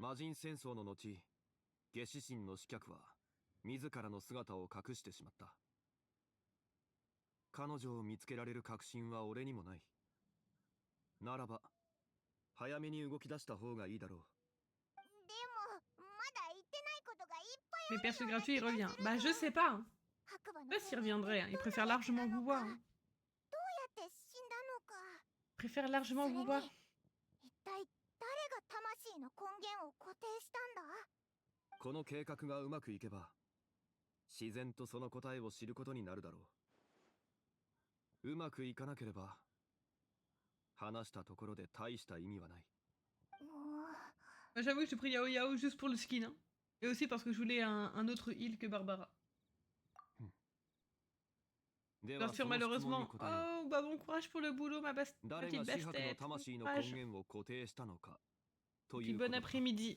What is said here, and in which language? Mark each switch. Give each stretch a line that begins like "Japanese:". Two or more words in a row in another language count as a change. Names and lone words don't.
Japanese: 魔人戦争の後、下死神の死脚は自らの姿を隠してしまった。彼女を見つけられる確信は俺にもない。ならば、早めに動き出した方がいいだろう。でも、まだ言ってないことがいっぱい
French: Les persos gratuits, il revient. Bah, je sais pas. Hein.
Japanese: 白馬
French: Je
Japanese: の
French: sais pas s'il reviendrait. Hein. Il préfère largement vous voir. Hein.
Japanese: どうやって死んだのか。
French: Il préfère largement
Japanese: それ
French: vous
Japanese: に
French: voir.
Japanese: 一体誰が魂の根源を固定したんだ？この計画がうまくいけば、自然とその答えを知ることになるだろう。うまくいかなければ、話したところで大した意味はない。
French: Bah, j'avoue que j'ai pris Yao Yao juste pour le skin. Hein. Et aussi parce que je voulais un autre heal que Barbara. Bien sûr, malheureusement. Oh, bah bon courage pour le boulot, ma petite bastet. Courage. Puis bon après-midi.